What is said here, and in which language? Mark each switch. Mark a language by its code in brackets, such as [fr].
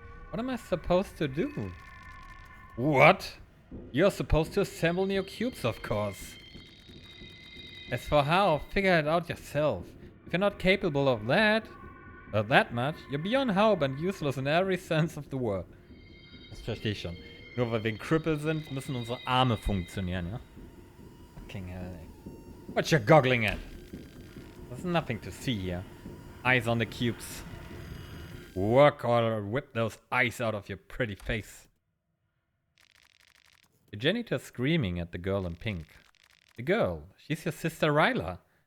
[en] What am I supposed to do? What? You're supposed to assemble new cubes, of course. As for how, figure it out yourself. If you're not capable of that much, you're beyond help and useless in every sense of the word. [de] Das verstehe ich schon. Nur weil wir ein Cripple sind, müssen unsere Arme funktionieren, ja? [en] Fucking hell, ey. What you goggling at? There's nothing to see here. Eyes on the cubes. Work or whip those eyes out of your pretty face. The janitor's screaming at the girl in pink. The girl, she's your sister Ryla.